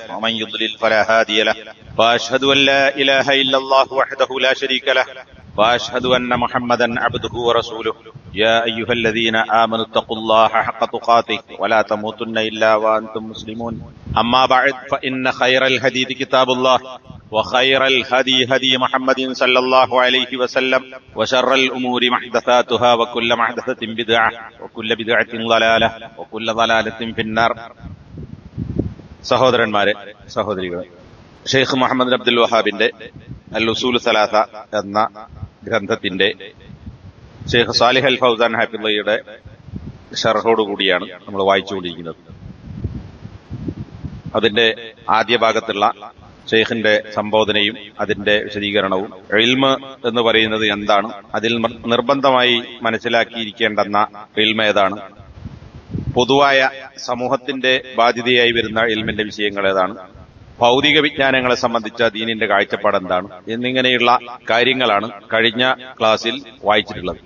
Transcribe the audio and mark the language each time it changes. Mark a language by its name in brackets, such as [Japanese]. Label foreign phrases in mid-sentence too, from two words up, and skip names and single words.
[Arabic] ومن يضلل فلا هادي له وأشهد أن لا إله إلا الله وحده لا شريك له وأشهد أن محمدا عبده ورسوله يا أيها الذين آمنوا اتقوا الله حق تقاته ولا تموتن إلا وأنتم مسلمون أما بعد فإن خير الحديث كتاب الله وخير الهدي هدي محمد صلى الله عليه وسلم وشر الأمور محدثاتها وكل محدثة بدعة وكل بدعة ضلالة وكل ضلالة في النار. [Malayalam] സഹോദരന്മാരെ, സഹോദരികളെ, ഷെയ്ഖ് മുഹമ്മദ് അബ്ദുൽ വഹാബിന്റെ അൽ ഉസൂൽ സലാസ എന്ന ഗ്രന്ഥത്തിന്റെ ഷെയ്ഖ് സാലിഹ് അൽ ഫൗസാൻ ഹഫിളയുടെ ഷർഹോടുകൂടിയാണ് നമ്മൾ വായിച്ചുകൊണ്ടിരിക്കുന്നത്. അതിന്റെ ആദ്യ ഭാഗത്തുള്ള ഷെയ്ഖിന്റെ സംബോധനയും അതിന്റെ വിശദീകരണവും ഇൽമ് എന്ന് പറയുന്നത് എന്താണ്, അതിൽ നിർബന്ധമായി മനസ്സിലാക്കിയിരിക്കേണ്ടെന്ന ഇൽമ ഏതാണ്, പൊതുവായ സമൂഹത്തിന്റെ ബാധ്യതയായി വരുന്ന ഇൽമിന്റെ വിഷയങ്ങൾ ഏതാണ്, ഭൗതിക വിജ്ഞാനങ്ങളെ സംബന്ധിച്ച ദീനിന്റെ കാഴ്ചപ്പാട് എന്താണ് എന്നിങ്ങനെയുള്ള കാര്യങ്ങളാണ് കഴിഞ്ഞ ക്ലാസ്സിൽ വായിച്ചിട്ടുള്ളത്.